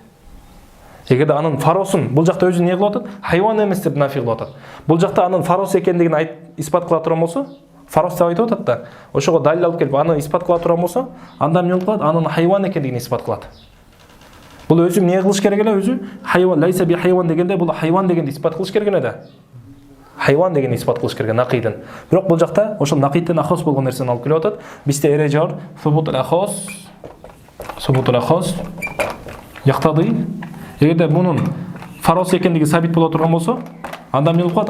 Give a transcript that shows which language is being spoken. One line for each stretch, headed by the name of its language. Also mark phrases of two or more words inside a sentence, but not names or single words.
Kyrgyz: Эгерде анын фаросун бул жакта өзүн эмне кылып атат? Хайван эмес деп нафи кылып атат. Бул жакта анын фарос экендигин испат кыла турган болсо, фарос деп айтып атат да. Ошого далил алып келип аны испат кыла турган болсо, анда эмне болуп калат? Анын хайван экендигин испат кылат. Бул өзү эмне кылыш керек эле? Өзү хайван,
Arabic: ليس بحيوان
Kyrgyz: дегенде бул хайван дегенди испат кылыш керек эле да. Хайван дегенди испат кылыш керек накидин. Бирок бул жакта ошол накидтен ахос болгон нерсени алып келип атат. Бизде эреже бар.
Arabic: ثبوت الأخص
Kyrgyz: яктады. Эгерде мунун фарос экендиги сабит боло турган болсо, анда эмне болуп калат?